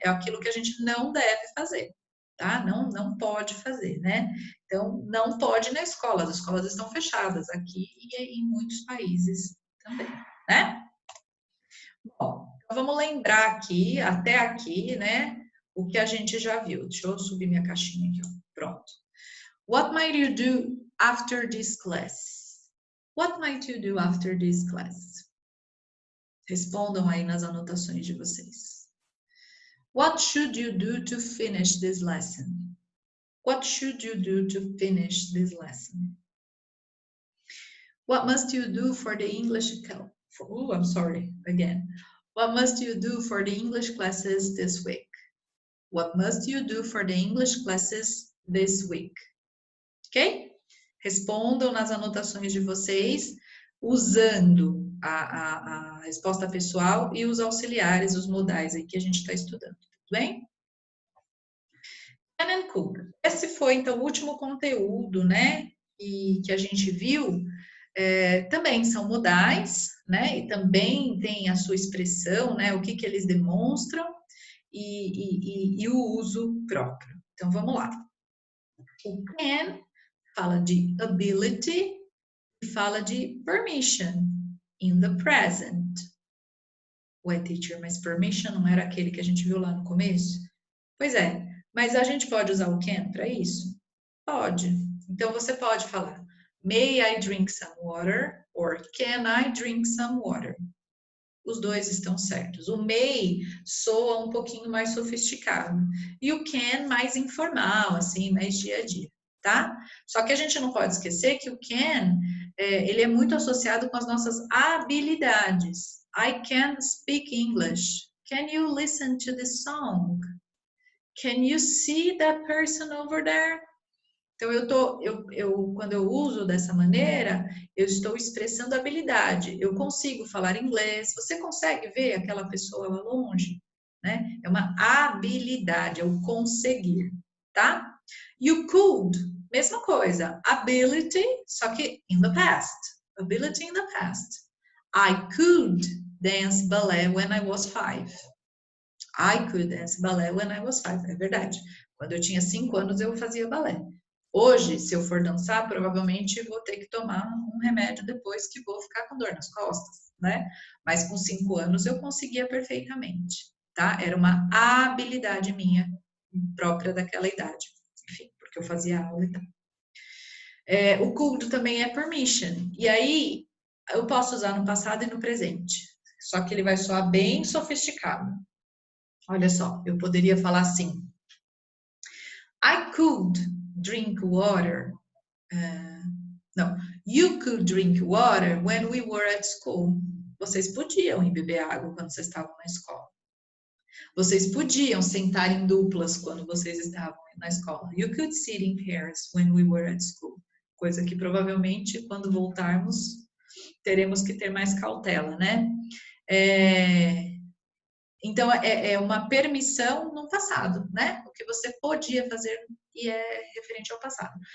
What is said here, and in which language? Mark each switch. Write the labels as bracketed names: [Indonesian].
[Portuguese] É aquilo que a gente não deve fazer, tá? Não pode fazer, né? Então, não pode ir na escola, as escolas estão fechadas aqui e em muitos países também, né? Bom, então vamos lembrar aqui, até aqui, né? O que a gente já viu. Deixa eu subir minha caixinha aqui, ó. Pronto. [English] What might you do after this class? What might you do after this class? [Portuguese] Respondam aí nas anotações de vocês. [English] What should you do to finish this lesson? What should you do to finish this lesson? What must you do for the English I'm sorry, again. What must you do for the English classes this week? What must you do for the English classes this week? Ok? [Portuguese] Respondam nas anotações de vocês, usando a resposta pessoal e os auxiliares, os modais aí que a gente está estudando, tudo bem? [English] Can and could. [Portuguese] Esse foi, então, o último conteúdo, né, que a gente viu. Também são modais, né, e também tem a sua expressão, né, o que eles demonstram e o uso próprio. Então, vamos lá. O can fala de ability e fala de permission [English] in the present. [Portuguese] Ué, teacher, mas permission não era aquele que a gente viu lá no começo? Pois é, mas a gente pode usar o can para isso? Pode. Então, você pode falar [English] May I drink some water? Or can I drink some water? [Portuguese] Os dois estão certos. O may soa um pouquinho mais sofisticado. E o can mais informal, assim, mais dia a dia, tá? Só que a gente não pode esquecer que o can, ele é muito associado com as nossas habilidades. [English] I can speak English. Can you listen to the song? Can you see that person over there? [Portuguese] Então, quando eu uso dessa maneira, eu estou expressando habilidade. Eu consigo falar inglês. Você consegue ver aquela pessoa lá longe? Né? É uma habilidade, é o conseguir, tá? [English] You could, [Portuguese] mesma coisa. [English] Ability, só que in the past. Ability in the past. I could dance ballet when I was 5. I could dance ballet when I was 5. [Portuguese] É verdade. Quando eu tinha 5 anos, eu fazia balé. Hoje, se eu for dançar, provavelmente vou ter que tomar um remédio depois que vou ficar com dor nas costas, né? Mas com 5 anos eu conseguia perfeitamente, tá? Era uma habilidade minha, própria daquela idade. Enfim, porque eu fazia aula e tal. O could também é permission. E aí, eu posso usar no passado e no presente. Só que ele vai soar bem sofisticado. Olha só, eu poderia falar assim. [English] I could drink water [Portuguese] Não. [English] You could drink water when we were at school. [Portuguese] Vocês podiam ir beber água quando vocês estavam na escola. Vocês podiam sentar em duplas quando vocês estavam na escola. [English] You could sit in pairs when we were at school. [Portuguese] Coisa que provavelmente, quando voltarmos, teremos que ter mais cautela, né? Então, é uma permissão no passado, né? O que você podia fazer e é referente ao passado.